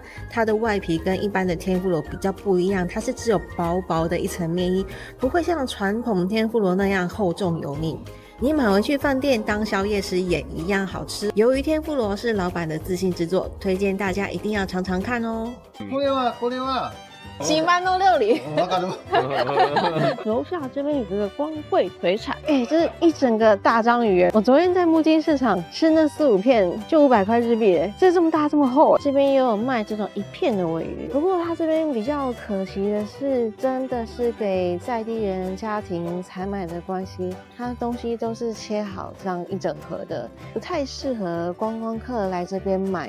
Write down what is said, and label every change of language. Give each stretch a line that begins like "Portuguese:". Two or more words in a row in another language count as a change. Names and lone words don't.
Chinese: 它的外皮跟一般的天妇罗比较不一样，它是只有薄薄的一层面衣，不会像传统天妇罗那样厚重油腻。你买回去饭店当宵夜时也一样好吃。由于天妇罗是老板的自信之作，推荐大家一定要尝尝看哦。
Japanese: これは
Chinese: 几万都料理。
Japanese: わかる。
Chinese: 楼下这边有一个光贵水产，这是一整个大章鱼。我昨天在木津市场吃那4、5片就500块日币，这么大这么厚。这边也有卖这种1片的鲔鱼，不过它这边比较可惜的是，真的是给在地人家庭采买的关系，它东西都是切好这样一整盒的，不太适合观光客来这边买。